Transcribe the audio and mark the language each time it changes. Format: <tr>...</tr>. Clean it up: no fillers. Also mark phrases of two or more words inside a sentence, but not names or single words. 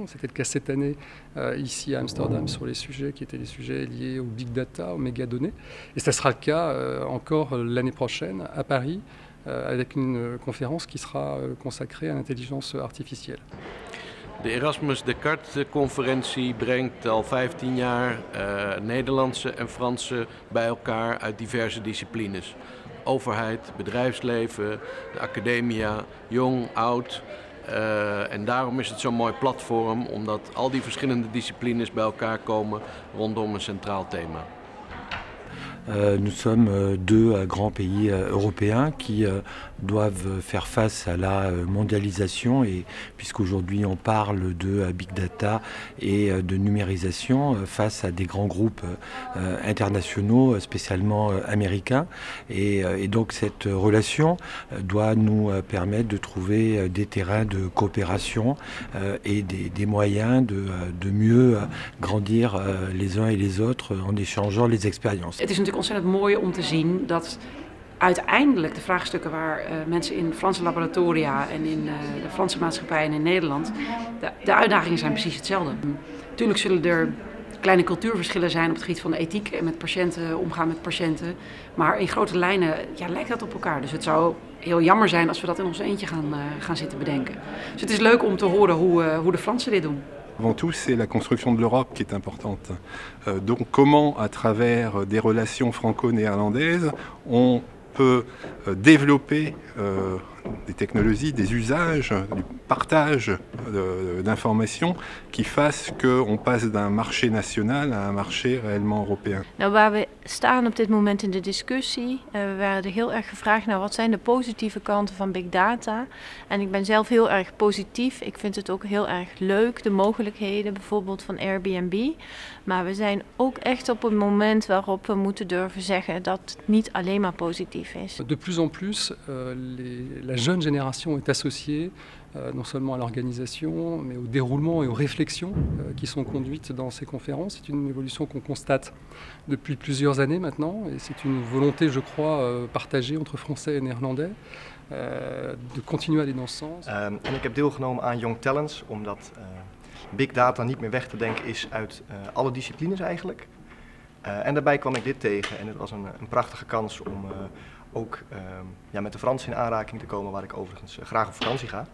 <fr>C'était le cas cette année ici à Amsterdam sur les sujets qui étaient des sujets liés au</fr> <en>big data,</en> <fr>aux mégadonnées. Et ça sera le cas encore l'année prochaine à Paris avec une conférence qui sera consacrée à l'intelligence artificielle.</fr> <nl>De Erasmus Descartes-conferentie brengt al 15 jaar Nederlandse en Franse bij elkaar uit diverse disciplines. Overheid, bedrijfsleven, de academia, jong, oud. En daarom is het zo'n mooi platform, omdat al die verschillende disciplines bij elkaar komen rondom een centraal thema.</nl> <fr>Nous sommes deux grands pays européens qui doivent faire face à la mondialisation et puisqu'aujourd'hui on parle de</fr> <en>big data</en> <fr>et de numérisation face à des grands groupes internationaux, spécialement américains. Et donc cette relation doit nous permettre de trouver des terrains de coopération et des moyens de mieux grandir les uns et les autres en échangeant les expériences.</fr> <nl>Het is natuurlijk ontzettend mooi om te zien dat uiteindelijk de vraagstukken waar mensen in Franse laboratoria en in de Franse maatschappij en in Nederland, de uitdagingen zijn precies hetzelfde. Natuurlijk zullen er kleine cultuurverschillen zijn op het gebied van de ethiek en met patiënten, omgaan met patiënten. Maar in grote lijnen lijkt dat op elkaar. Dus het zou heel jammer zijn als we dat in ons eentje gaan zitten bedenken. Dus het is leuk om te horen hoe de Fransen dit doen.</nl> <fr>Avant tout, c'est la construction de l'Europe qui est importante. Donc comment, à travers des relations franco-néerlandaises, on peut développer des technologies, des usages, du partage d'informations qui fassent qu'on passe d'un marché national à un marché réellement européen.</fr> <nl>Nou, waar we staan op dit moment in de discussie, we werden heel erg gevraagd naar wat zijn de positieve kanten van</nl> <en>big data.</en> <nl>En ik ben zelf heel erg positief. Ik vind het ook heel erg leuk, de mogelijkheden bijvoorbeeld van Airbnb. Maar we zijn ook echt op een moment waarop we moeten durven zeggen dat het niet alleen maar positief is.</nl> <fr>De plus en plus, la jeune génération est associée non seulement à l'organisation, mais au déroulement et aux réflexions qui sont conduites dans ces conférences. C'est une évolution qu'on constate depuis plusieurs années maintenant, et c'est une volonté, je crois, partagée entre Français et Néerlandais, de continuer à aller dans ce sens.</fr> <nl>En ik heb deelgenomen aan Young Talents, omdat</nl> <en>big data</en> <nl>niet meer weg te denken is uit alle disciplines eigenlijk. En daarbij kwam ik dit tegen en het was een prachtige kans om ook met de Fransen in aanraking te komen, waar ik overigens graag op vakantie ga.</nl>